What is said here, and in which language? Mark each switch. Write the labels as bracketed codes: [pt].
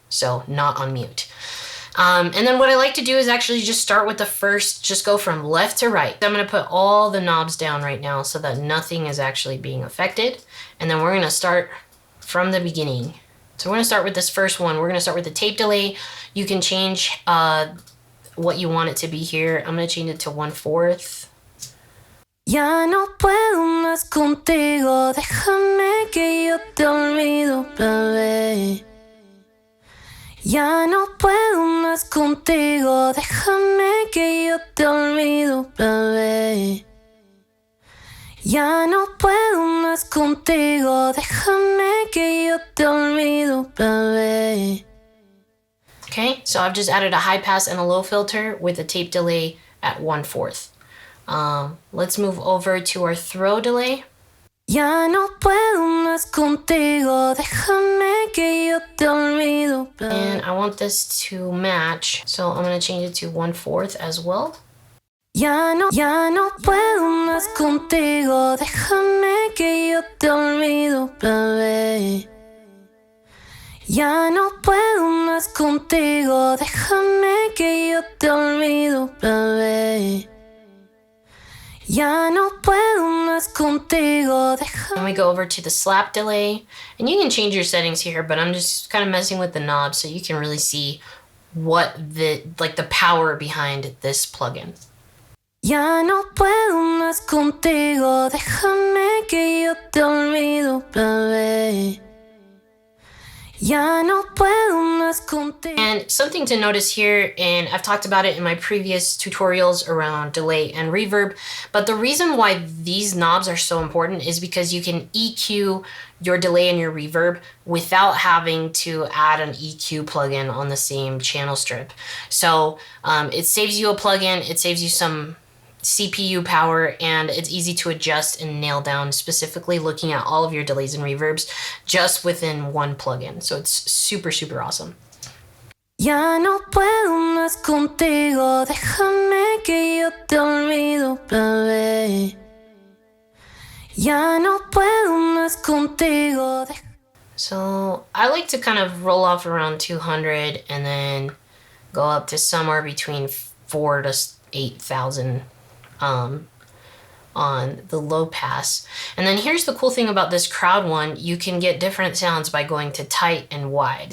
[en] So not on mute. And then what I like to do is actually just start with the first, just go from left to right. I'm gonna put all the knobs down right now so that nothing is actually being affected. And then we're gonna start from the beginning. So we're gonna start with this first one. We're gonna start with the tape delay. You can change what you want it to be here. I'm gonna change it to 1/4. [es] Ya no puedo más contigo, déjame que yo te olvido, bebé. Ya no puedo más contigo, déjame que yo te olvido, bebé. Ya no puedo más contigo, déjame que yo te olvido, bebé. [en] Okay, so I've just added a high pass and a low filter with a tape delay at 1/4. Let's move over to our throw delay. [es] Ya no puedo más contigo, déjame que yo te olvido, bebé. [en] And I want this to match, so I'm gonna change it to 1/4 as well. [es] Ya no puedo más contigo, déjame que yo te olvido, bebé. Ya no puedo más contigo, déjame que yo te olvido, bebé. Ya no puedo más contigo, déjame. [en] Then we go over to the slap delay, and you can change your settings here, but I'm just kind of messing with the knob so you can really see what the power behind this plugin. [es] Ya no puedo más contigo, déjame que yo te olvido, bebé. Ya no puedo más contigo. [en] And something to notice here, and I've talked about it in my previous tutorials around delay and reverb, but the reason why these knobs are so important is because you can EQ your delay and your reverb without having to add an EQ plugin on the same channel strip. So it saves you a plugin, it saves you some CPU power, and it's easy to adjust and nail down, specifically looking at all of your delays and reverbs just within one plugin. So it's super, super awesome. [es] Ya no puedo más contigo, déjame que yo te olvido, bebé. Ya no puedo más contigo. [en] So I like to kind of roll off around 200 and then go up to somewhere between 4 to 8,000 on the low pass. And then here's the cool thing about this crowd one, you can get different sounds by going to tight and wide.